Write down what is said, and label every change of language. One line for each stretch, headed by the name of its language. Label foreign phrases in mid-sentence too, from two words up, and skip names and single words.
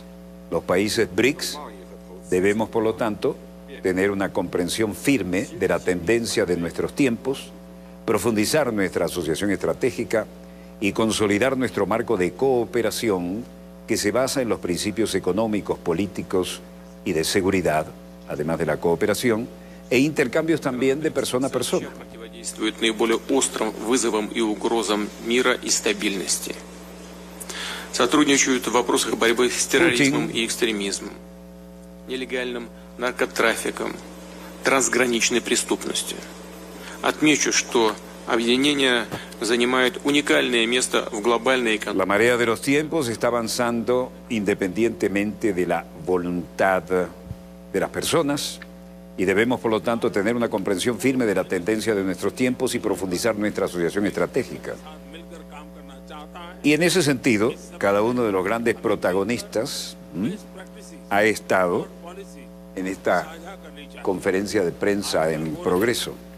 Spanish: Los países BRICS debemos, por lo tanto, tener una comprensión firme de la tendencia de nuestros tiempos, profundizar nuestra asociación estratégica y consolidar nuestro marco de cooperación que se basa en los principios económicos, políticos y de seguridad, además de la cooperación, e intercambios también de persona a persona.
Russian: Сотрудничают в вопросах борьбы с терроризмом и экстремизмом, нелегальным наркотрафиком, трансграничной преступностью. Отмечу, что объединение занимает уникальное место в глобальной экономике.
Spanish: La marea de los tiempos está avanzando independientemente de la voluntad de las personas y debemos, por lo tanto, tener una comprensión firme de la tendencia de nuestros tiempos y profundizar nuestra asociación estratégica. Y en ese sentido, cada uno de los grandes protagonistas ha estado en esta conferencia de prensa en progreso.